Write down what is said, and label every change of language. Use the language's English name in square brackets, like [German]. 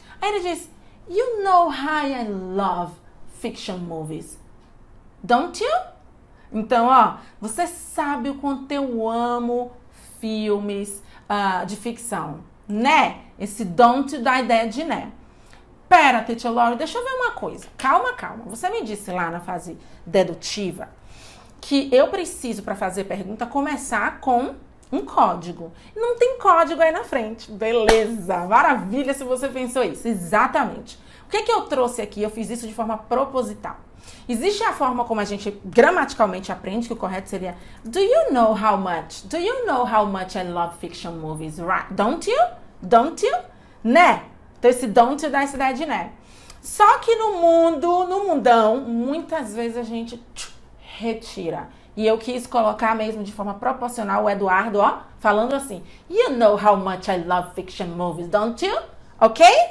[Portuguese] Aí ele diz, [English] you know how I love fiction movies, don't you? [Portuguese] Então, ó, você sabe o quanto eu amo filmes de ficção, né? Esse don't dá a ideia de né. Pera, Teacher Lori, deixa eu ver uma coisa. Calma. Você me disse lá na fase dedutiva que eu preciso, para fazer pergunta, começar com um código. Não tem código aí na frente. Beleza, maravilha se você pensou isso. Exatamente. O que eu trouxe aqui? Eu fiz isso de forma proposital. Existe a forma como a gente gramaticalmente aprende, que o correto seria do [English] you know how much? Do you know how much I love fiction movies? Right? Don't you? Don't you? [Portuguese] Né? Então esse [English] don't you [Portuguese] dá essa ideia de né. Só que no mundão, muitas vezes a gente retira. E eu quis colocar mesmo de forma proporcional o Eduardo, ó, falando assim, [English] you know how much I love fiction movies, don't you? Ok?